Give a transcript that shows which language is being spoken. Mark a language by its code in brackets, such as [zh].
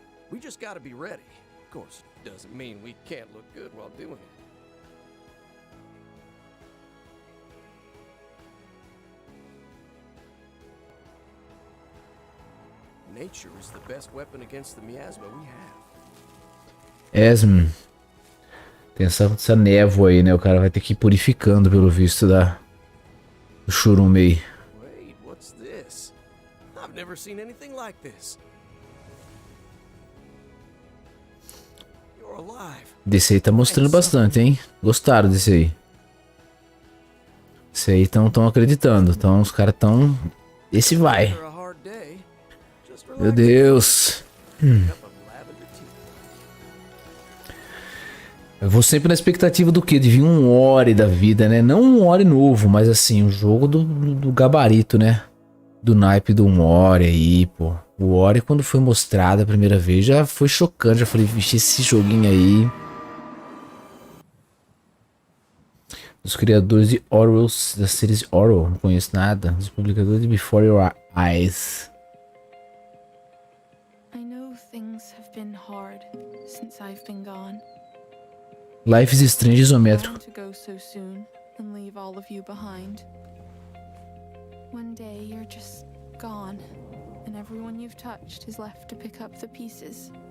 [en] We just gotta be ready. Of course, doesn't mean we can't look good while doing it. Nature is the best weapon against the miasma we have. [pt] Tem essa névoa aí, né? O cara vai ter que ir purificando, pelo visto, do Shurumei. [en] Wait, what's this? I've never seen anything like this. You're alive. [pt] Desse aí tá mostrando bastante, hein? Gostaram desse aí. Esse aí tão acreditando. Então os caras tão... Esse vai. [en] After a hard day, just relax. [pt] Meu Deus. [en] Cup of lavender tea. [pt] Eu vou sempre na expectativa do quê? De vir um Ori da vida, né? Não um Ori novo, mas assim, um jogo do gabarito, né? Do naipe do Ori aí, pô. O Ori, quando foi mostrado a primeira vez, já foi chocante. Já falei, vixe, esse joguinho aí. Dos criadores de Orwell, da série Orwell, não conheço nada. Dos publicadores de Before Your Eyes. [en] I know things have been hard since I've been gone. [pt] Life is Strange isométrico. [en] To go so soon and leave all of you behind. One day you're just gone, and everyone you've touched is left to pick up the pieces.